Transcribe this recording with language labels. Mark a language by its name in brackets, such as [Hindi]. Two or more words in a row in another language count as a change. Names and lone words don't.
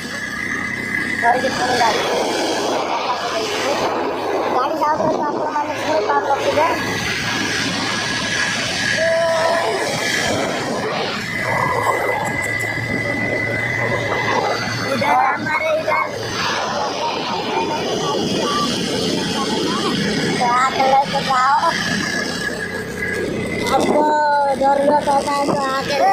[Odia] ଧରିକି ପୁଣି ଗାଡ଼ି ଯାଉଥିଲେ ତ ଆପଣମାନେ ପୁଣି ପାଣି ରଖିବେ। [Hindi] इधर हमारे इधर आके लेके जाओ। आपको जरूरत होता है तो आके